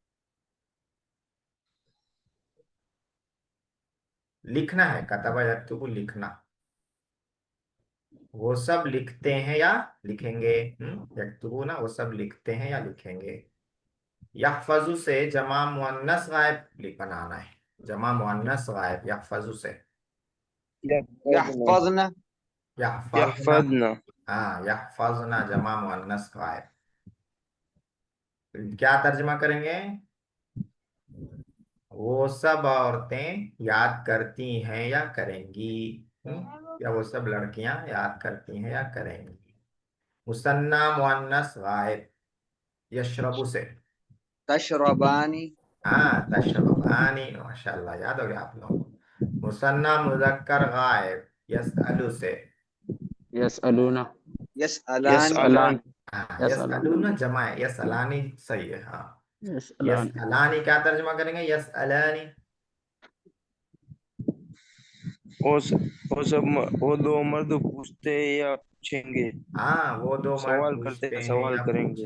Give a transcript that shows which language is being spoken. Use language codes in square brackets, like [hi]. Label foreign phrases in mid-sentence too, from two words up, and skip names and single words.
[hi] लिखना है, [ar] كتب يكتب, [hi] लिखना। वो सब लिखते हैं या लिखेंगे। यक्तुबू ना, वो सब लिखते हैं या लिखेंगे। यहफजु से जमा मुअन्नस गायब बनाना है। जमा मुअन्नस गायब, यहफजु से। यहफ़ज़ना यहफज़न यहफजना। यहफ़ज़ना हाँ, यहफजना जमा मुअन्नस गायब। क्या तर्जमा करेंगे? वो सब औरतें याद करती हैं या करेंगी। या वो सब लड़कियां याद करती हैं या करेंगी। मुसन्ना मुअन्नस गायब, यशरबु से। तशरबानी हाँ, तशरबानी, माशाल्लाह, याद हो गया आप लोगों को। मुसन्ना मुजक्कर गायब, यसअलु से। यसअलूना यसअलान यसअलान हाँ, यसअलान यसअलूना जमा है, यसअलानी सही है। हाँ, यसअलान यसअलानी क्या तर्जुमा करेंगे? यसअलानी। वो दो मर्द पूछते या पूछेंगे, हाँ, वो दो मर्द सवाल करते पूछते या हैं सवाल या करेंगे।